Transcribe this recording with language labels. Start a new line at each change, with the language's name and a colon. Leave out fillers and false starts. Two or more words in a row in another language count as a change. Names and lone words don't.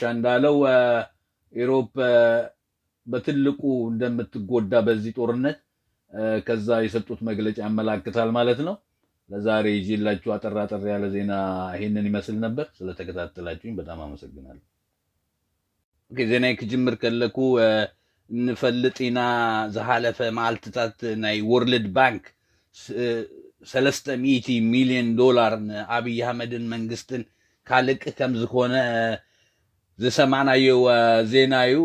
Amharic: እንዳለው ኢሮፕ በትልቁ እንደምትጎዳ በዚህ ጦርነት ከዛ የሰጡት መግለጫ ያመላክታል ማለት ነው። ለዛሬ ይዤላችሁ አጠር ያለ ዜና ይሄንን ይመስል ነበር። ስለተከታተላችሁኝ በጣም አመሰግናለሁ።
Tigrinya: ኦኬ ዜና ክጅምር ከለኩ እንፈልጢና ዝሓለፈ መዓልትታት ናይ ወርልድ ባንክ 300 ሚሊዮን ዶላር ንአብይ አህመድን መንግስትን ካልቅ ከም ዝኾነ ዝሰማዕናዮ ዜና እዩ።